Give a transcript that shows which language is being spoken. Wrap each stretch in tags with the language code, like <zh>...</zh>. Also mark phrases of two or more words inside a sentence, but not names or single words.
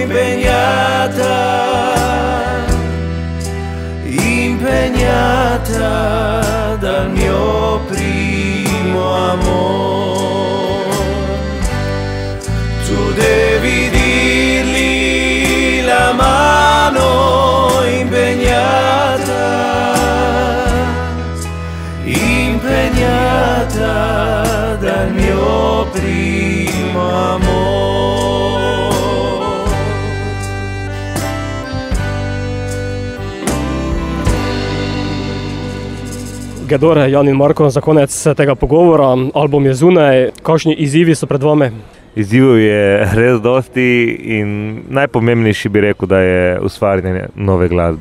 <it>impegnata, impegnata dal mio primo amore, tu devi dirgli la mano impegnata, impegnata dal mio primo amore.</it> <sl>Gedore, Jan in Marko, za konec tega pogovora, album je zunaj, kakšni izzivi so pred vami? Izzivov je res dosti in najpomembnejši bi rekel, da je ustvarjanje nove glasbe.</sl>